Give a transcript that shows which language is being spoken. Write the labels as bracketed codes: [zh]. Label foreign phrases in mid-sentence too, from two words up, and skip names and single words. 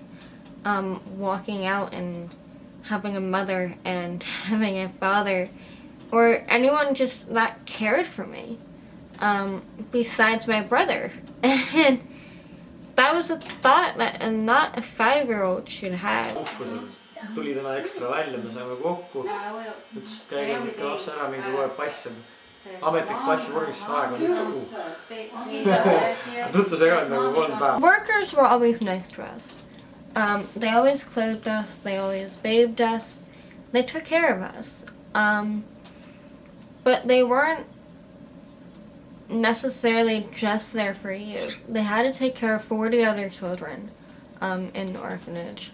[en] Walking out and having a mother and having a father, or anyone just that cared for me, besides my brother. And that was a thought that not a 5-year-old should have. [et] Tuli täna ekstra välja, me saime kokku, ütles, et käige nüüd klasse ära, mingi loeb passi. Ametlik passi vormistus aeg on 1 kuu. Tutvus ega nagu 3 päeva. [en] Workers were always nice to us. They always clothed us, they always bathed us, they took care of us. But they weren't necessarily just there for you. They had to take care of 40 other children in the orphanage.